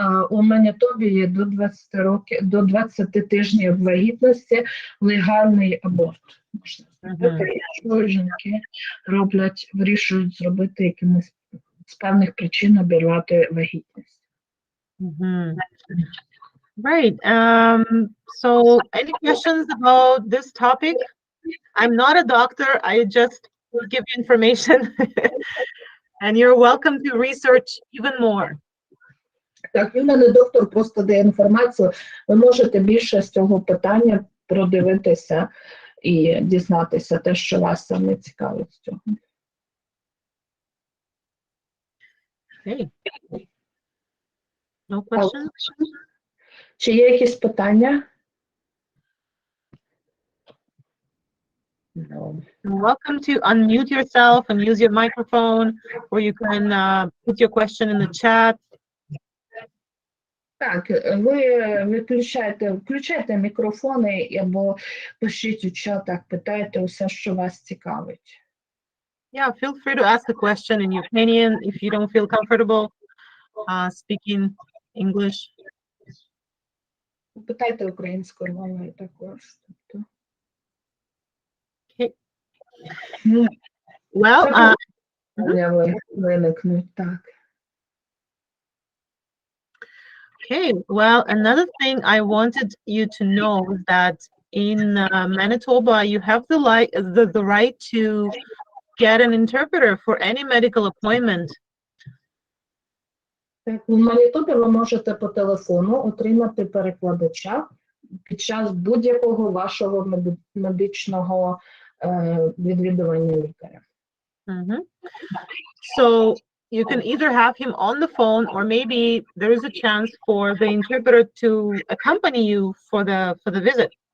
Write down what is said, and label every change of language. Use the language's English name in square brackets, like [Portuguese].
[Ukrainian] У Манітобі є до 20 тижнів вагітності легальний аборт. Якщо жінки вирішують зробити якимось з певних причин обірвати вагітність. [English] Right. So any questions about this topic? I'm not a doctor. I just give you information. And you're welcome to research even more. [Ukrainian] Так, він не доктор, просто дає інформацію. Ви можете більше з цього питання продивитися і дізнатися те, що вас саме цікавить з цього. [English] Okay. No questions? [Ukrainian] Чи є якісь питання? [English] No. You're welcome to unmute yourself and use your microphone, or you can put your question in the chat. [Ukrainian] Так, ви включайте мікрофони або пишіть у чатах, питайте усе, що вас цікавить. [English] Yeah, feel free to ask a question in Ukrainian if you don't feel comfortable speaking English. [Ukrainian] Питайте українською мовою також. [English] Okay. Well, [Ukrainian] виникнуть, так. [English] Okay, well, another thing I wanted you to know is that in Manitoba, you have the right to get an interpreter for any medical appointment. [Ukrainian] У Манітобі ви можете по телефону отримати перекладача під час будь-якого вашого медичного відвідування лікаря. [English] So you can either have him on the phone, or maybe there is a chance for the interpreter to accompany you for the visit.